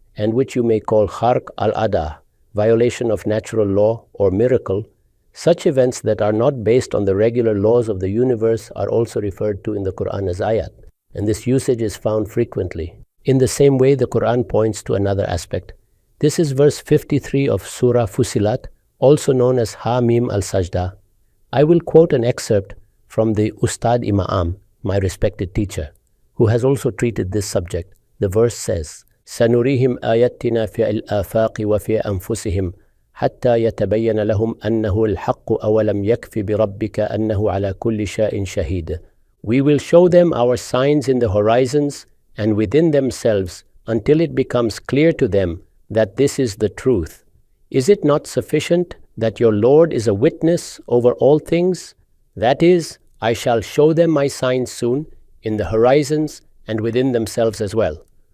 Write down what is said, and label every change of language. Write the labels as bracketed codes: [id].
[en] and which you may call kharq al-ada, violation of natural law or miracle, such events that are not based on the regular laws of the universe are also referred to in the Quran as ayat, and this usage is found frequently. In the same way, the Quran points to another aspect. This is verse 53 of Surah Fusilat, also known as Ha-Mim al-Sajda. I will quote an excerpt from the Ustad Imam, my respected teacher, who has also treated this subject. The verse says, [ar] سَنُرِيهِمْ آيَاتِنَا فِي الْآفَاقِ وَفِي أَنفُسِهِمْ حَتَّى يَتَبَيَّنَ لَهُمْ أَنَّهُ الْحَقُّ أَوَلَمْ يَكْفِ بِرَبِّكَ أَنَّهُ عَلَى كُلِّ شَيْءٍ شَهِيدٌ. [en] We will show them our signs in the horizons and within themselves until it becomes clear to them that this is the truth. Is it not sufficient that your Lord is a witness over all things? That is, I shall show them my signs soon in the horizons and within themselves as well.